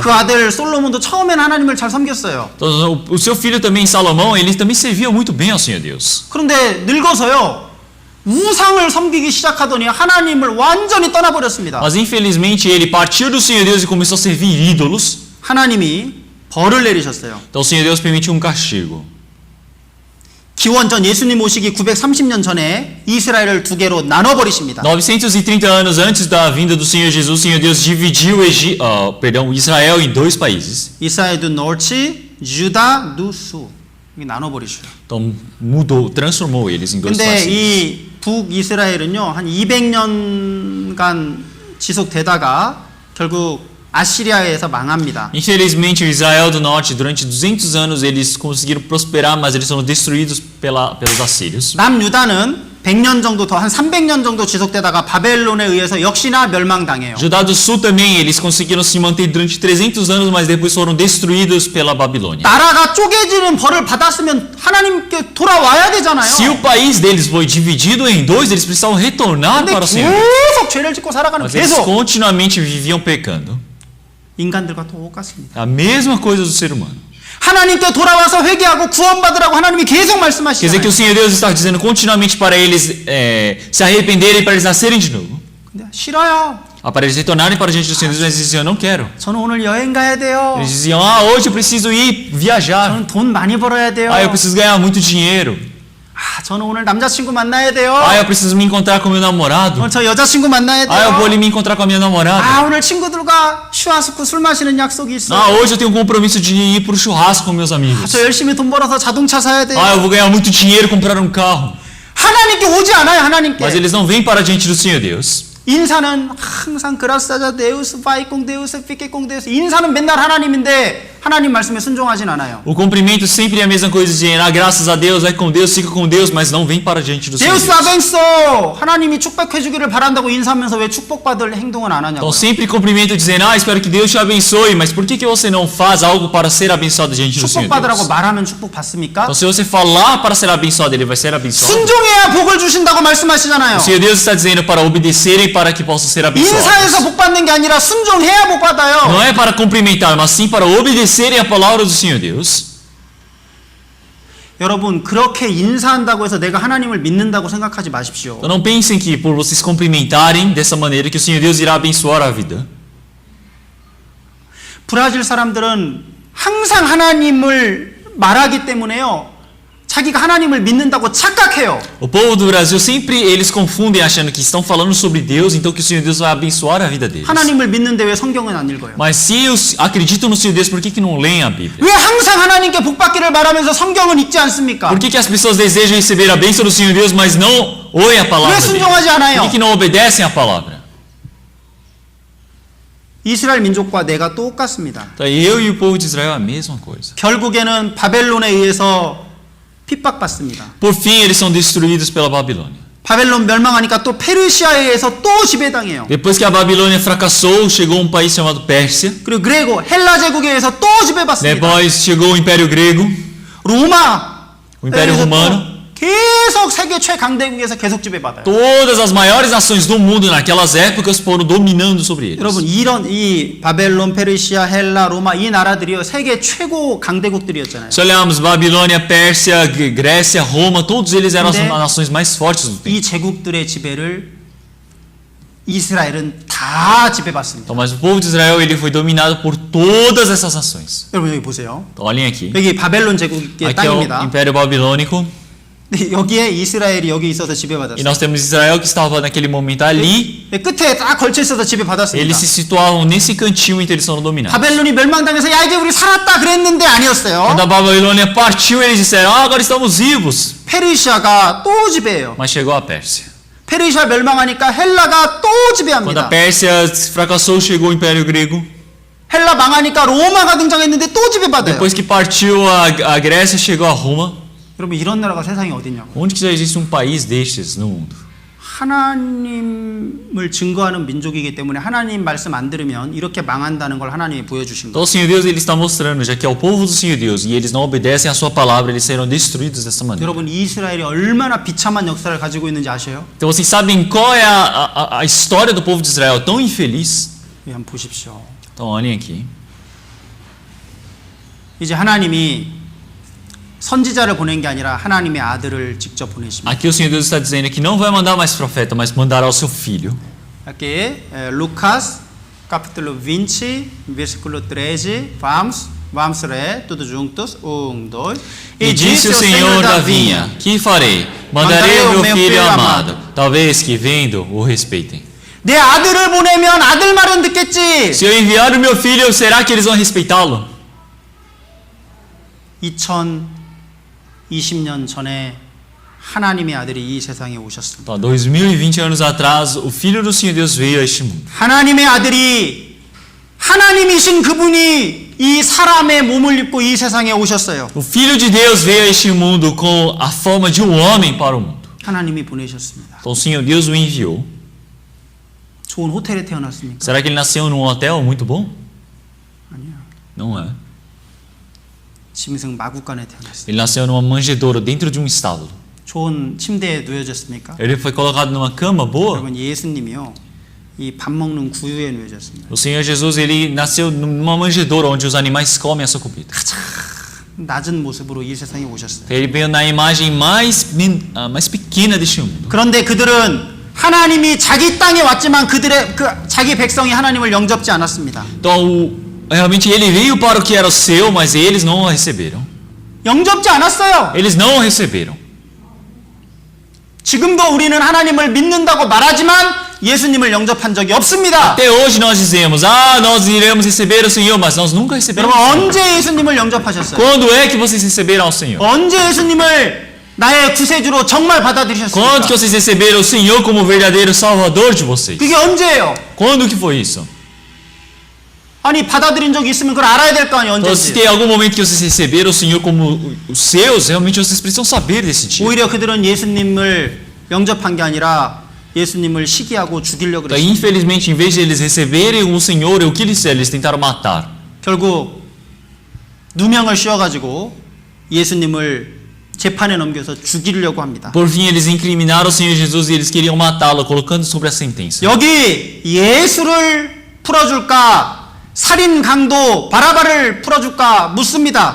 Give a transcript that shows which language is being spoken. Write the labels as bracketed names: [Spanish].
[Korean] 그 아들 솔로몬도 처음엔 하나님을 잘 섬겼어요. [Portuguese] Então, o seu filho também, Salomão, ele também servia muito bem ao Senhor Deus. [Korean] 그런데 늙어서요, 우상을 섬기기 시작하더니 하나님을 완전히 떠나버렸습니다. [Portuguese] Mas infelizmente ele partiu do Senhor Deus e começou a servir ídolos. [Korean] 하나님이 벌을 내리셨어요. [Portuguese] Então o Senhor Deus permitiu um castigo. [Korean] 기원전 예수님 오시기 930년 전에 이스라엘을 두 개로 나눠버리십니다. [Portuguese] 930 anos antes da vinda do Senhor Jesus, o Senhor Deus dividiu Israel em dois países. 이스라엘 두 노르치, 유다 두 수. [Korean] 이렇게 나눠버리셔요. [Portuguese] Então mudou, transformou eles em dois [Korean] 근데 이 북이스라엘은요, 한 200년간 지속되다가 결국 아시리아에서 망합니다. [Portuguese] Infelizmente, o Israel do Norte, durante 200 anos, eles conseguiram prosperar, mas eles foram destruídos pelos assírios. [Korean] 남유다는 100년 정도 더, 한 300년 정도 지속되다가 바벨론에 의해서 역시나 멸망당해요. [Portuguese] Judá do Sul também, eles conseguiram se manter durante 300 anos, mas depois foram destruídos pela Babilônia. [Korean] 나라가 쪼개지는 벌을 받았으면 하나님께 돌아와야 되잖아요. [Portuguese] Se o país deles foi dividido em dois, eles precisavam retornar [Korean] 근데 [Portuguese] para o Senhor. [Korean] 계속 죄를 짓고 살아가는 [Portuguese] Mas eles [Korean] 계속 [Portuguese] continuamente viviam pecando. [Korean] 인간들과 똑같습니다. [Portuguese] A mesma coisa do ser humano. [Korean] 하나님께 돌아와서 회개하고 구원받으라고 하나님이 계속 [Portuguese] Quer dizer que [Korean] 말씀하시잖아요. [Portuguese] o Senhor Deus está dizendo continuamente para eles se arrependerem, para eles nascerem de novo. [Korean] 근데 싫어요. [Portuguese] Para eles retornarem para diante do Senhor Deus, mas eles diziam, eu não quero. [Korean] 저는 오늘 여행 가야 돼요. [Portuguese] Eles diziam, hoje eu preciso ir viajar. [Korean] 저는 돈 많이 벌어야 돼요. [Portuguese] Eu preciso ganhar muito dinheiro. [Korean] 저는 오늘 남자친구 만나야 돼요. [Portuguese] Eu preciso me encontrar com meu namorado. [Korean] 오늘 저 여자친구 만나야 돼요. [Portuguese] Eu vou ali me encontrar com a minha namorada. [Korean] 오늘 친구들과 슈아스쿠 술 마시는 약속이 있어요. [Portuguese] Hoje eu tenho um compromisso de ir pro churrasco com meus amigos. [Korean] 저 열심히 돈 벌어서 자동차 사야 돼요. [Portuguese] Eu vou ganhar muito dinheiro e comprar um carro. [Korean] 하나님께 오지 않아요, 하나님께. [Portuguese] Mas eles não vêm para diante do Senhor Deus. [Korean] 인사는 항상 [Portuguese] 그라사자 데우스 파이콩 데우스 피케콩 데우스. [Korean] 인사는 맨날 하나님인데 하나님 말씀에 순종하진 않아요. [Portuguese] O cumprimento sempre é a mesma coisa de graças a Deus, vai com Deus, fica com Deus, mas não vem para diante do Senhor 데우스 Deus. 아벤소. [Korean] 하나님이 축복해 주기를 바란다고 인사하면서 왜 축복받을 행동을 안 하냐고요. [Portuguese] Então sempre cumprimento dizendo, espero que Deus te abençoe, mas por que você não faz algo para ser abençoado diante do Senhor [Korean] 축복받으라고 [Portuguese] Deus? [Korean] 말하면 축복 받습니까? [Portuguese] Então se você falar para ser abençoado, ele vai ser abençoado. [Korean] 순종해야 복을 주신다고 말씀하시잖아요. [Portuguese] O Senhor Deus está dizendo para obedecerem para que possam ser [Korean] 인사해서 [Portuguese] abençoados. [Korean] 복 받는 게 아니라 순종해야 복 받아요. [Portuguese] Não é para cumprimentar, mas sim para obedecerem a palavra do Senhor Deus. [Korean] 여러분, 그렇게 인사한다고 해서 내가 하나님을 믿는다고 생각하지 마십시오. [Portuguese] Então não pensem que por vocês cumprimentarem dessa maneira que o Senhor Deus irá abençoar a vida. [Korean] 브라질 사람들은 항상 하나님을 말하기 때문에요. 자기가 하나님을 믿는다고 착각해요. [Portuguese] O povo do Brasil sempre eles confundem achando que estão falando sobre Deus, então que o Senhor Deus vai abençoar a vida deles. [Korean] 하나님을 믿는데 왜 성경은 안 읽어요? [Portuguese] Mas se acreditam no Senhor Deus, por que não leem a Bíblia? [Korean] 왜 항상 하나님께 복 받기를 바라면서 성경은 읽지 않습니까? [Portuguese] Por que as pessoas desejam receber a bênção do Senhor Deus, mas não ouvem a palavra [Korean] 왜 [Portuguese] dele? [Korean] 순종하지 않아요? [Portuguese] Por que não obedecem a palavra? [Korean] 이스라엘 민족과 내가 똑같습니다. [Portuguese] Então, eu e o povo de Israel é a mesma coisa. [Korean] 결국에는 바벨론에 의해서 핍박받습니다. [Portuguese] Por fim, eles são destruídos pela Babilônia. [Korean] 바벨론 멸망하니까 또 페르시아에 의해서 또 지배당해요. [Portuguese] Depois que a Babilônia fracassou, chegou um país chamado Pérsia. [Korean] 그리고 그레고 헬라 제국에 의해서 또 지배받습니다. [Portuguese] Depois chegou o Império Grego, [Korean] 로마 [Portuguese] o Império Romano. [Korean] 계속 세계 최강대국에서 계속 지배받아요. [Portuguese] Todas as maiores nações do mundo naquelas épocas foram dominando sobre eles. [Korean] 여러분, 이런 이 바벨론, 페르시아, 헬라, 로마 이 나라들이요 세계 최고 강대국들이었잖아요. [Portuguese] Se olharmos Babilônia, Pérsia, Grécia, Roma, todos eles eram as [Korean] 근데 [Portuguese] nações mais fortes do tempo. [Korean] 이 제국들의 지배를 이스라엘은 다 지배받습니다. [Portuguese] Então, mas o povo de Israel ele foi dominado por todas essas nações. [Korean] 여러분 여기 보세요. [Portuguese] Então, olhem aqui. [Korean] 여기 바벨론 제국의 [Portuguese] Aqui é o [Korean] 땅입니다. [Portuguese] Império Babilônico. [Korean] 여기에 이스라엘이 여기 있어서 [Portuguese] E [Korean] 지배받았어요. [Portuguese] nós temos Israel que estava naquele momento ali. [Korean] 끝에 딱 걸쳐 있어서 지배받았습니다. [Portuguese] Eles se situavam nesse cantinho em que eles foram dominados. [Korean] 바벨론이 멸망당해서 야 이제 우리 살았다 그랬는데 아니었어요. [Portuguese] Quando a Babilônia partiu, eles disseram, agora estamos vivos. [Korean] 페르시아가 또 지배해요. [Portuguese] Mas chegou a Pérsia. [Korean] 페르시아 멸망하니까 헬라가 또 [Portuguese] Quando a [Korean] 지배합니다. [Portuguese] Pérsia fracassou, chegou o Império Grego. [Korean] 헬라 망하니까 로마가 등장했는데 또 지배받아요. [Portuguese] Depois que partiu a Grécia, chegou a Roma. [Korean] 여러분 이런 나라가 세상에 어딨냐고요. [Portuguese] Onde que já existe país destes no mundo? [Korean] 하나님을 증거하는 민족이기 때문에 하나님 말씀 안 들으면 이렇게 망한다는 걸 하나님이 보여주신 [Portuguese] Então [Korean] 거예요. [Portuguese] o Senhor Deus ele está mostrando, já que é o povo do Senhor Deus e eles não obedecem a sua palavra, eles serão destruídos dessa maneira. [Korean] 여러분 이스라엘이 얼마나 비참한 역사를 가지고 있는지 아세요? [Portuguese] Então vocês sabem qual é a história do povo de Israel tão infeliz? [Korean] 예, 한번 보십시오. [Portuguese] Então olhem aqui. [Korean] 이제 하나님이 선지자를 보낸 게 아니라 하나님의 아들을 직접 보내십니다. [Portuguese] Aqui o Senhor Deus está dizendo que não vai mandar mais profeta, mas mandará o seu filho. Aqui, Lucas, capítulo 20, versículo 13, vamos ler tudo juntos, 1, 2. E disse o Senhor da vinha: Que farei? Mandarei o meu filho amado, talvez que vendo o respeitem. [Korean] 내 아들을 보내면 아들 말은 듣겠지. [Portuguese] Se eu enviar o meu filho, será que eles vão respeitá-lo? [Korean] 2020년 전에 하나님의 아들이 이 세상에 오셨습니다. [Portuguese] Então, 2020 anos atrás, o filho do Senhor Deus veio a este mundo. [Korean] 하나님의 아들이 하나님이신 그분이 이 사람의 몸을 입고 이 세상에 오셨어요. [Portuguese] O filho de Deus veio a este mundo com a forma de um homem para o mundo. [Korean] 하나님이 보내셨습니다. [Portuguese] Então o Senhor Deus o enviou. [Korean] 좋은 호텔에 태어났습니까? [Portuguese] Será que ele nasceu num hotel muito bom? [Korean] 아니야. [Portuguese] Não é. [Korean] 짐승 마구간에 태어났어요. [Portuguese] Ele nasceu numa manjedoura dentro de um estábulo. [Korean] 좋은 침대에 누워졌습니까? [Portuguese] Ele foi colocado numa cama boa. [Korean] 여러분 예수님이요. 이 밥 먹는 구유에 누워졌습니다. [Portuguese] O Senhor Jesus ele nasceu numa manjedoura onde os animais comem a sua comida. [Korean] 낮은 모습으로 이 세상에 오셨어요. [Portuguese] Ele veio na imagem mais pequena deste mundo. [Korean] 그런데 그들은 하나님이 자기 땅에 왔지만 그들의 자기 백성이 하나님을 영접지 않았습니다. [Portuguese] Então, realmente ele veio para o que era o seu, mas eles não o receberam. [Korean] 영접지 않았어요. [Portuguese] Eles não o receberam. [Korean] 지금도 우리는 하나님을 믿는다고 말하지만 예수님을 영접한 적이 없습니다. [Portuguese] Até hoje nós dizemos, nós iremos receber o Senhor, mas nós nunca recebemos. [Korean] 여러분 언제 예수님을 영접하셨어요? [Portuguese] Quando é que vocês receberam ao Senhor? [Korean] 언제 예수님을 나의 구세주로 정말 받아들이셨습니까? [Portuguese] Quando que vocês receberam o Senhor como o verdadeiro Salvador de vocês? [Korean] 그게 언제예요? [Portuguese] Quando que foi isso? [Korean] 아니 받아들인 적이 있으면 그걸 알아야 될 거 아니에요. [Portuguese] Então, se [Korean] 언제인지. [Portuguese] tem algum momento que vocês receberam o Senhor como os seus, realmente vocês precisam saber desse dia. [Korean] 오히려 그들은 예수님을 영접한 게 아니라 예수님을 시기하고 죽이려고 [Portuguese] Então, [Korean] 그랬어요. [Portuguese] infelizmente, em vez de eles receberem o Senhor, o que eles fizeram? Eles tentaram matar. [Korean] 결국 누명을 씌워가지고 예수님을 재판에 넘겨서 죽이려고 합니다. [Portuguese] Por fim, eles incriminaram o Senhor Jesus e eles queriam matá-lo, colocando sobre a sentença. [Korean] 여기 예수를 풀어줄까 살인 강도 바라바를 풀어줄까 묻습니다.